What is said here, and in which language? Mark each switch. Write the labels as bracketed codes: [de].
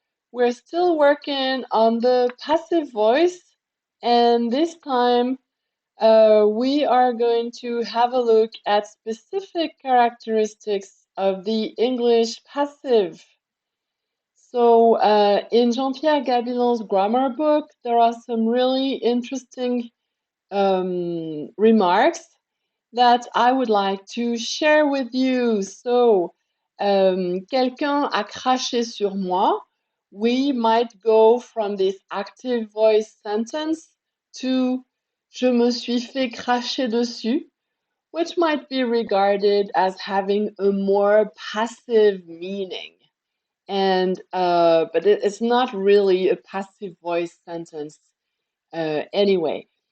[en] We're still working on the passive voice, and this time we are going to have a look at specific characteristics of the English passive. So in Jean-Pierre Gabilon's grammar book, there are some really interesting remarks that I would like to share with you. [fr] So, quelqu'un a craché sur moi. [en] We might go from this active voice sentence to [fr] je me suis fait cracher dessus, [en] which might be regarded as having a more passive meaning. And but it's not really a passive voice sentence anyway.